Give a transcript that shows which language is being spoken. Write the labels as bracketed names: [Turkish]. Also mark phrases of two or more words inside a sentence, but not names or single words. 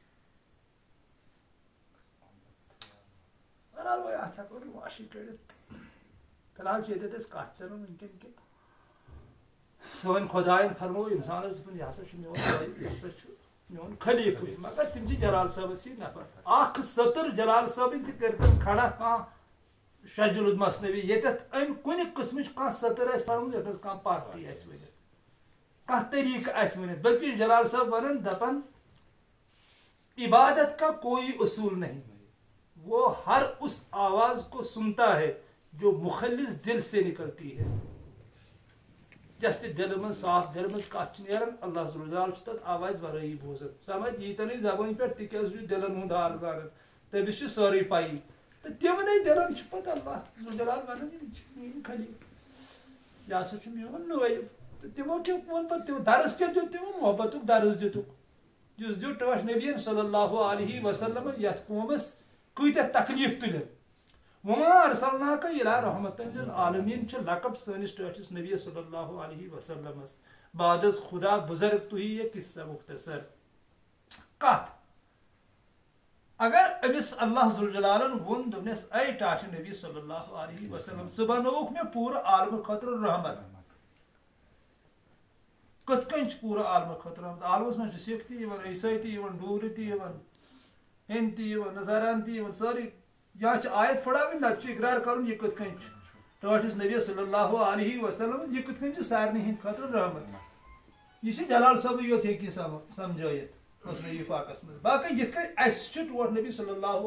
[Kashmiri] بہرحال وۄنۍ اتھ ہٮ۪کو نہٕ واشی کٔڑِتھ فی الحال چھِ ییٚتٮ۪تھ أسۍ کتھ چلان وٕنکٮ۪ن کہِ سون خدائن فرمو انسانس دپن یہ ہسا میون یہ ہسا میون خلیفہ مگر تم جلال صٲبس یہ نفر اخ سطر جلال صٲبن تہ کر کھڑا کانٛہہ شجل المصنوی یتھ ام کُنہِ قسمٕچ کانٛہہ سطر آسہِ پرمُت یتھ منٛز کانٛہہ پارٹی آسہِ ؤنِتھ کانٛہہ طریقہٕ آسہِ ؤنِتھ بلکہ جلال صٲب ونان دپان [Urdu] عبادت کا کوئی اصول نہیں وہ ہر اس آواز کو سنتا ہے جو مخلص دل سے نکلتی ہے جس دل [Kashmiri] من صاف دل من کت نیران اللہ ذوالجلال تر آواز ورٲیی بوزان سمجھ ییتن زبان پہ تکیاز دلن ہند حال زانان تمس سٲرٕے پایی تو تمنے دلن پتہ اللہ ذوالجلال ونان میٲنۍ خلیل یہ ہسا میون نٲیب تو تمو کیٛاہ ووٚن پتہٕ درس کیٛاہ دیُت تمو محبتُک درس دِتُکھ یُس دیُت ٹٲٹھ نبیین صلی اللہ علیہ وسلم یتھ قومس کۭتیاہ تکلیف تُلن [Arabic] وما ارسلناک الی رحمۃ للعالمین [Kashmiri] چھ لقب سٲنِس ٹٲٹھس نبی صلی اللہ علیہ وسلمس [Persian] بعد از خدا بزرگ تُہی یہ قصہ مختصر [Kashmiri] کت اگر امس اللہ ذوالجلالن وون دوٚپنس اے ٹاٹھ نبی صلی اللہ علیہ وسلم ژٕ بنووُکھ مےٚ پوٗرٕ عالمہٕ خٲطرٕ رحمت کِتھ کٔنۍ چھُ پوٗرٕ عالمہٕ خٲطرٕ رحمت عالمس منٛز چھِ سِکھ تہِ یِوان عیسٲے تہِ یِوان ڈوٗگرِ تہِ یِوان ہیٚنٛدۍ تہِ یِوان نصاران تہِ یِوان سٲرٕے یا آیت پھڑاوٕنۍ نتہٕ چھُ اقرار کرُن یہِ کِتھ کٔنۍ چھُ ٹٲٹھس نبی صلی اللہ علیہ وسلم یہ کِتھ کٔنۍ چھُ سارنٕے ہٕنٛدِ خٲطرٕ رحمت یہ چھُ جلال صٲبٕے یوت ہیٚکہِ سمجھٲیِتھ مسلہٕ وفاقس منٛز باقٕے یِتھ کٔنۍ اَسہِ چھُ ٹوٹھ نبی صلی اللہ